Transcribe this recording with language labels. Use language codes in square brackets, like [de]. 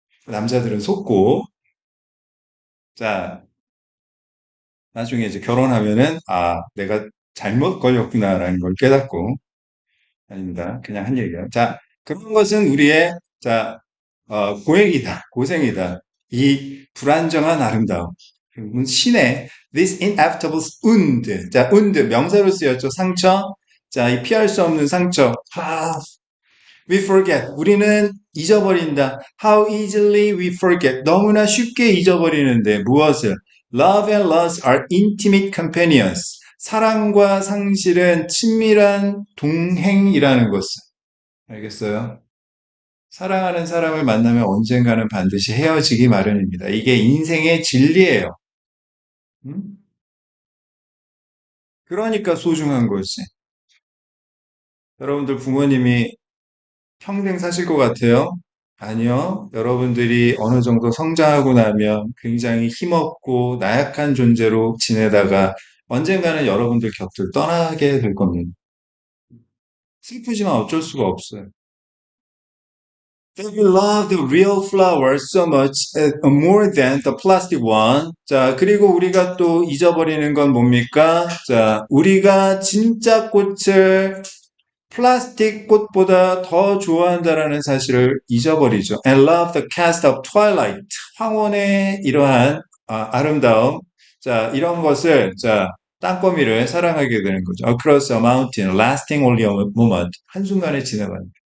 [ko] 남자들은 속고, 자, 나중에 이제 결혼하면은, 아, 내가 잘못 걸렸구나라는 걸 깨닫고, 아닙니다. 그냥 한 얘기야. 자, 그런 것은 우리의, 자, 고행이다, 고생이다. 이 불안정한 아름다움. 그리고 신의 [en] this inevitable wound. [ko] 자, wound 명사로 쓰였죠. 상처. 자, 이 피할 수 없는 상처. [en] We forget. [ko] 우리는 잊어버린다. [en] How easily we forget. [ko] 너무나 쉽게 잊어버리는데 무엇을? [en] Love and loss are intimate companions. [ko] 사랑과 상실은 친밀한 동행이라는 것을. 알겠어요? 사랑하는 사람을 만나면 언젠가는 반드시 헤어지기 마련입니다. 이게 인생의 진리예요. 음? 그러니까 소중한 거지. 여러분들 부모님이 평생 사실 것 같아요? 아니요. 여러분들이 어느 정도 성장하고 나면 굉장히 힘없고 나약한 존재로 지내다가 언젠가는 여러분들 곁을 떠나게 될 겁니다. 슬프지만 어쩔 수가 없어요. [en] They will love the real flower so much more than the plastic one. [ko] 자, 그리고 우리가 또 잊어버리는 건 뭡니까? 자, 우리가 진짜 꽃을 플라스틱 꽃보다 더 좋아한다라는 사실을 잊어버리죠. [en] And love the cast of twilight. [ko] 황혼의 이러한 름다움 자, 이런 것을, 자, 땅거미를 사랑하게 되는 거죠. [en] Across a mountain, lasting only a moment. [ko] 한순간에 지나가는.